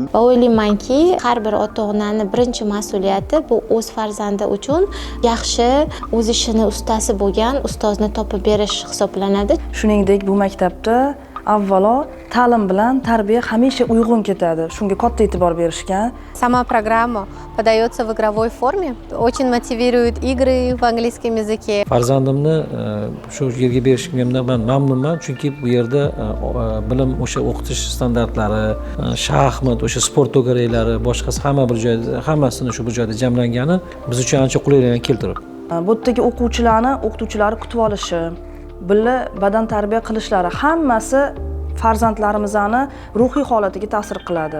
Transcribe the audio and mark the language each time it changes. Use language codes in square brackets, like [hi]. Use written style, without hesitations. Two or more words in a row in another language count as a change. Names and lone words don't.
[uz] Va o'ylaymanki, har bir ota-onaning birinchi mas'uliyati bu o'z farzandi uchun yaxshi, o'z ishini ustasi bo'lgan ustozni topib berish hisoblanadi. Shuningdek, bu maktabda avvalo ta'lim bilan tarbiya hamisha uyg'un ketadi. Shunga katta e'tibor berishgan. [ru] Сама программа подается в игровой форме, очень мотивирует игры в английском языке. [uz] Farzandimni shu yerga berishimdan men mamnunman, chunki bu yerda bilim, o'sha o'qitish standartlari, shaxmat, o'sha sport to'garaklari, boshqasi hammasini shu bir joyda jamlangani biz uchun ancha qulayliklarni keltirdi. Bu yerdagi o'qituvchilar kutib olishi, birga badan tarbiya qilishlari hammasi farzandlarimizni ruhiy holatiga ta'sir qiladi.